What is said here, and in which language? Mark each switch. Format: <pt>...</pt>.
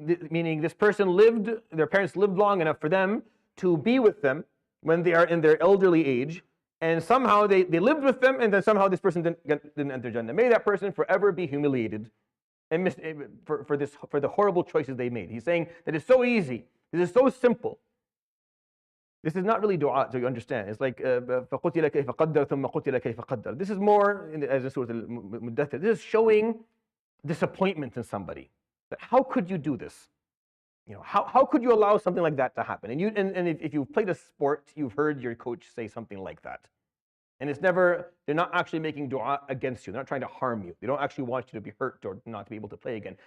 <en>Meaning this person their parents lived long enough for them to be with them when they are in their elderly age, and somehow they lived with them, and then somehow this person didn't enter Jannah. May that person forever be humiliated and for the horrible choices they made. He's saying that it's so easy, this is so simple. This is not really dua, to understand. It's like</en> <ar>فَقُتِلَ كَيْفَ قَدَّرَ ثُمَّ قُتِلَ كَيْفَ قَدَّرَ.</ar> <en>This is more, as in Surah Al-Muddathir, this is showing disappointment in somebody. That how could you do this? How could you allow something like that to happen? And if you've played a sport, you've heard your coach say something like that. And they're not actually making dua against you. They're not trying to harm you. They don't actually want you to be hurt or not to be able to play again.</en>